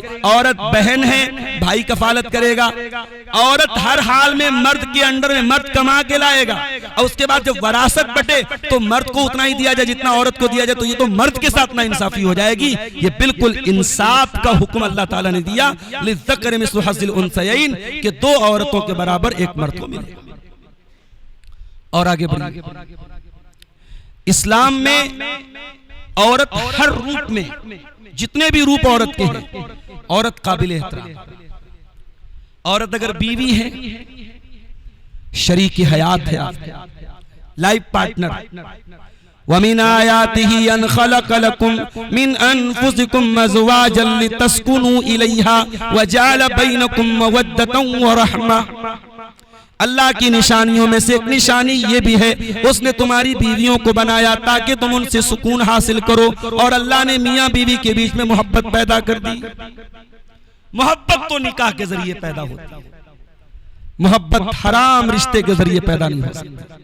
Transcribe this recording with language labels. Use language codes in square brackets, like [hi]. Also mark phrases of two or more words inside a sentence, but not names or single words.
[hi] औरत बहन है, भाई कफालत करेगा। औरत हर हाल में मर्द के अंडर में, मर्द कमा के लाएगा। और उसके बाद जब वरासत बटे तो मर्द को उतना ही दिया जाए जितना औरत को दिया जाए। तो ये तो मर्द के साथ नाइंसाफी हो जाएगी। ये बिल्कुल इंसाफ का हुक्म अल्लाह ताला ने दिया, [ar] للذكر مثل حظ الأنثيين, [hi] कि 2 औरतों के बराबर एक मर्द को मिले। और आगे बढ़िए, इस्लाम में औरत हर रूप में, जितने भी रूप औरत के हैं, औरत काबिल एहतराम। औरत अगर बीवी है, शरीक हयात है, [en] life partner. [ar] ومن آياته أن خلق لكم من أنفسكم أزواجا لتسكنوا إليها وجعل بينكم مودة ورحمة. [hi] अल्लाह की निशानियों में से एक निशानी ये भी है, उसने तुम्हारी बीवियों को बनाया ताकि तुम उनसे सुकून हासिल करो। और अल्लाह ने मियाँ बीवी के बीच में मोहब्बत पैदा कर दी। मोहब्बत तो निकाह के जरिए पैदा होती है, मोहब्बत हराम रिश्ते के जरिए पैदा नहीं हो सकती।